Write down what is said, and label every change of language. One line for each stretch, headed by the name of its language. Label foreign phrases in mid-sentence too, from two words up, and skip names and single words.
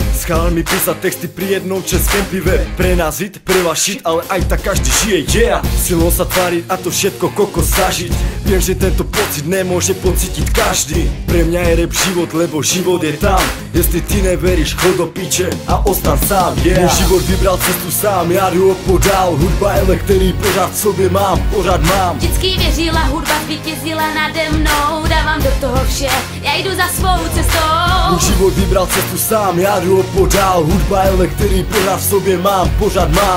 Slovak: S chalami písať texty pri jednom českém pive. Pre nás hit, pre vás shit, ale aj tak každý žije, Silno sa tváriť a to všetko kokos zažiť. Viem, že tento pocit nemôže pocítiť každý. Pre mňa je rap život, lebo život je tam. Jestli ty neveríš, chod do piče a ostan sám, Môj život vybral cestu sám,
Czech: já jdu opodál. Hudba je lek, který pořád v sobě mám, pořád mám. Vždycky věřila, hudba zvítězila nade mnou. Dávám do toho vše, já jdu za svou cestou. Můj život vybral cestu sám, já jdu opodál. Hudba je lek, který pořád v sobě mám, pořád mám.